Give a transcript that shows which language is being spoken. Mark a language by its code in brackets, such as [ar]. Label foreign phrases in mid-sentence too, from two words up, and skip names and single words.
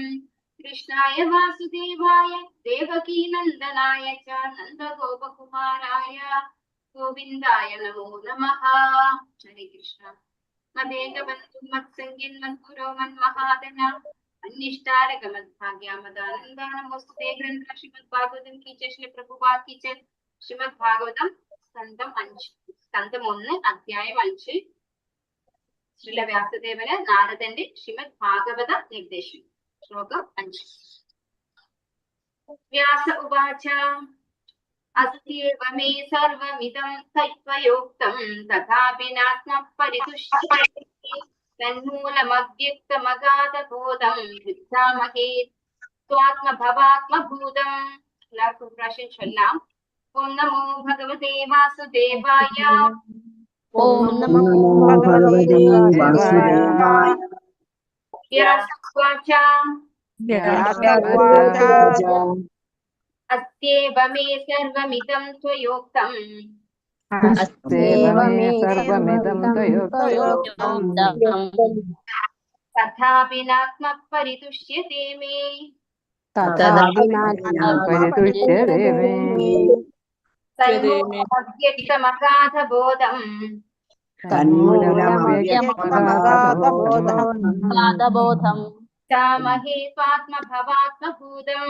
[sa] कृष्णाय वासुदेवाय देवकीनन्दनाय च नन्दगोपकुमाराय गोविन्दाय नमो नमः. हरे कृष्ण. मदेकबन्धो मत्सङ्गिन् मद्गुरो मन्महाधन अन्यष्टारक मद्भाग्य मदानन्द नमोऽस्तु ते. [ml] ഗ്രന്ഥ ശ്രീമദ് ഭാഗവതം [hi] की जय. श्री प्रभुपाद की जय. [ml] श्रीमद् ഭാഗവതം സ്കന്ധം 5 സ്കന്ധം 1 അധ്യായം 5. ശ്രീല വ്യാസദേവന് നാരദന്റെ ശ്രീമദ് ഭാഗവത നിർദ്ദേശം. ശ്ലോകം 5. [sa] व्यास उवाच अस्त्येव मे सर्वमिदं तत्त्वयोक्तं तथापि नात्म परितुष्यते तन्मूलमव्यक्तमगाधबोधं वृद्धामहे त्वात्मभवात्मभूतं. [ml] എല്ലാവർക്കും പ്രാവശ്യം ചൊല്ലാം. [sa] ॐ नमो भगवते वासुदेवाय. ॐ नमो भगवते वासुदेवाय. व्यासोवाच अस्त्येव मे सर्वमिदं त्वयोक्तं तथापि नात्म परितुष्यते मे तन्मूलमव्यक्तमगाधबोधं तामहे स्वात्मभवात्मभूतम्.